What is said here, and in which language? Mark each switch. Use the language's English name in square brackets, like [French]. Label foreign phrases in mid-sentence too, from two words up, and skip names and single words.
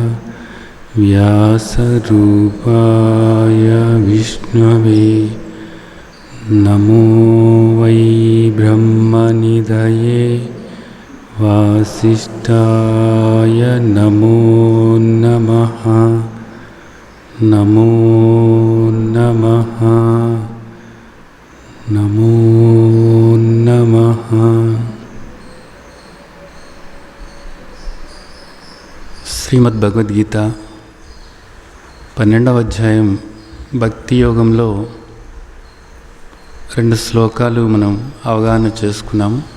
[Sanskrit] व्यासरूपाय विष्णवे नमो वै ब्रह्मनिधये वासिष्ठाय नमो नमः। नमो नमः नमो नमः। [Telugu] శ్రీమద్ భగవద్గీత 12వ అధ్యాయం భక్తి యోగంలో 2 శ్లోకాలు మనం అవగాహన చేసుకున్నాము.